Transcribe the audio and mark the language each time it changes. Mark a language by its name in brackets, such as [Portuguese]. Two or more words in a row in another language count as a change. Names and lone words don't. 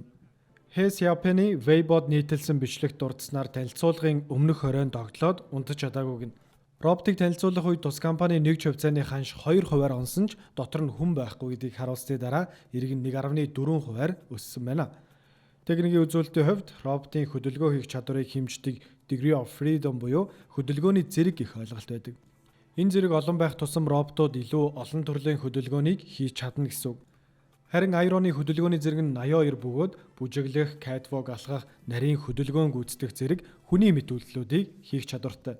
[Mongolian] Ho Xiaopeng-ий Weibo-д нийтэлсэн бичлэгт дурдсанаар танилцуулгын өмнөх хоройн догтлоод унтаж чадаагүйг нь. Роботыг танилцуулах үед тус компани нэг хувьцааны ханш 2% онсон ч дотор нь хүн байхгүй гэдгийг харуулсны дараа эрг нь 1.4% өссөн байна. Техникийн үзүүлэлтийн хувьд роботын хөдөлгөөн хийх чадварыг хэмждэг [English] degree of freedom [Mongolian] буюу хөдөлгөөний зэрэг гэх ойлголт байдаг. Энэ зэрэг олон байх тусам роботууд илүү олон төрлийн хөдөлгөөнийг хийж чадна гэсэн үг. Харин Airo-ны хөдөлгөөний зэрэг нь 82 бөгөөд бүжиглэх, catwalk алхах, нарийн хөдөлгөөн гүйцэтгэх зэрэг хүний мэт үйлдэлүүдийг хийх чадвартай.